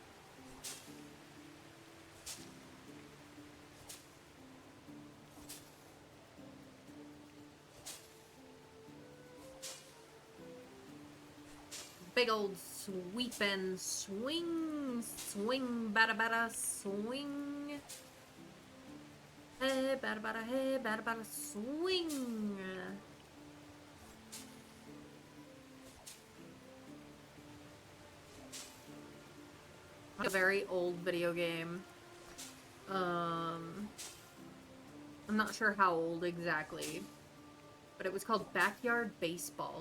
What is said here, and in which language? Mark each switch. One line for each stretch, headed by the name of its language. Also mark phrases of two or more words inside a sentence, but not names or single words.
English: Big old sweepin' swing, swing, bada bada, swing. Hey, bada bada, hey, bada bada, swing. A very old video game. I'm not sure how old exactly, but it was called Backyard Baseball.